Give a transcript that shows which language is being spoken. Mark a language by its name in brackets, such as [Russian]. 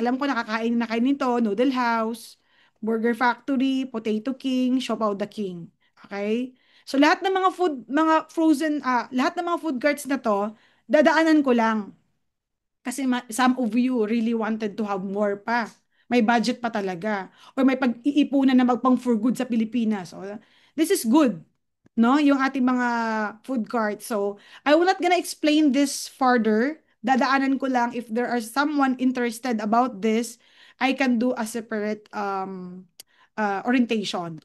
[Filipino] Alam ko nakakain na kayo nito. Noodle House, Burger Factory, Potato King, Siopaw the King. Okay? So, lahat ng mga mga frozen, lahat ng mga food carts na to, dadaanan ko lang. [English] Kasi some of you really wanted to have more pa. [Filipino] May budget pa talaga. Or may pag-iipunan na magpang for good sa Pilipinas. [English] So, this is good. [Filipino] No? Yung ating mga food cart. [English] So, I will not gonna explain this further. [Filipino] Dadaanan ko lang [English] if there are someone interested about this, I can do a separate orientation.